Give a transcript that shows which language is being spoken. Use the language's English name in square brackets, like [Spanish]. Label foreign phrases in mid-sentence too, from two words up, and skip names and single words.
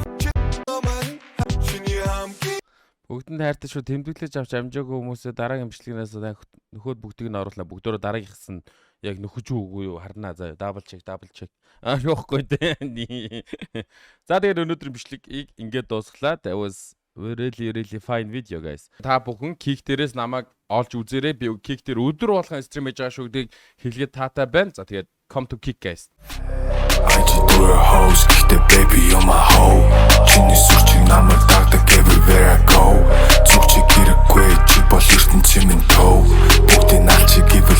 [Mongolian] бүгдэнд хайртай шүү тэмдэглэж авч амжаагүй хүмүүсээ дараагийн бичлэгнээс нөхөд бүгдийг нь оруулна бүгдөө дараагийнхс нь яг нөхөж үгүй юу харнаа заа [English] double check [Mongolian] ёохгүй дээ. За тэгээд өнөөдрийн бичлэгийг ингээд дуусглаа. [English] That was really fine video guys. [Mongolian] Та бүхэн Kick дээрээс намайг олж үзээрэй. Би Kick дээр өдөр болгон стрим хийж байгаа шүү гэдгийг хэлгээд таатай байна. За тэгээд [English] come to Kick guys. [Mongolian] чи дүүрэ hoes гэхдээ [English] baby you're my hoe [Mongolian] чиний сүрчиг намайг дагдаг [English] everywhere I go [Mongolian] зүг чи хэрэггүй чи бол ертөнцийн минь төв бүгдийн аль чи